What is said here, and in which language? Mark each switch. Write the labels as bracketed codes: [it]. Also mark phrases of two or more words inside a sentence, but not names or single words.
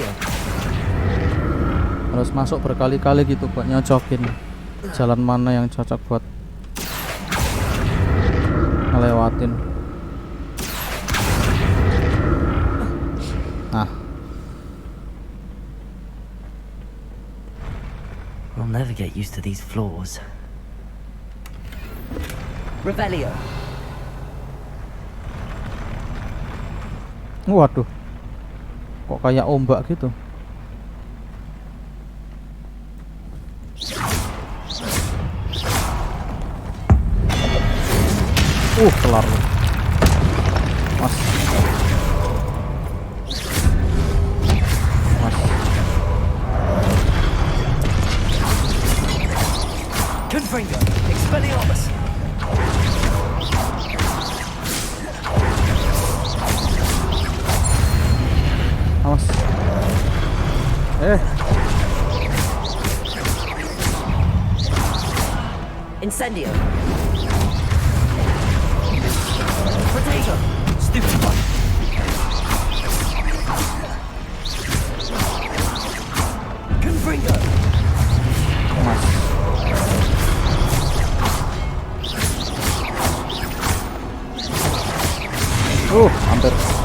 [id] Harus masuk berkali-kali gitu buat nyocokin jalan mana yang cocok buat ngelewatin. [en] I'll never get used to these floors. [id] Revelio. Waduh, kok kayak ombak gitu. Kelar lu, Mas. Confringo, Expelliarmus. Awas. Incendio. [en] Potato. Stupid one. [id] Confringo. Hampir.